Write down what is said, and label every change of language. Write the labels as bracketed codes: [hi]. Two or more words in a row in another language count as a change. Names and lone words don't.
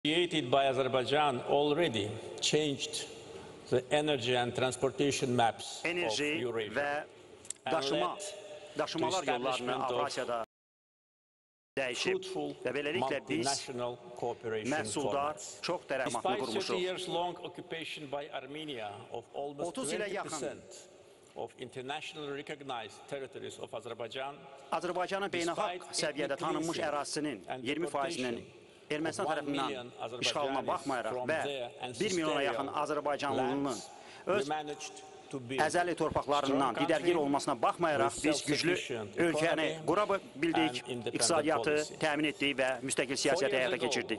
[en] created by Azerbaijan already changed the energy and transportation maps of Eurasia [az] daşımalar yollarını Avrasya'da dəyişib və beləliklə biz məhsuldar çox tərəfmatını qurmuşuq. 30 ilə yaxın Azərbaycanın beynəlxalq səviyyədə tanınmış ərazisinin 20%-nin Ermənistan tərəfindən işğalına baxmayaraq və 1 milyona yaxın Azərbaycanlının öz əzəli torpaqlarından didərgir olmasına baxmayaraq biz güclü ölkəni qura bildik, iqtisadiyyatı təmin etdik və müstəqil siyasəti həyata keçirdik.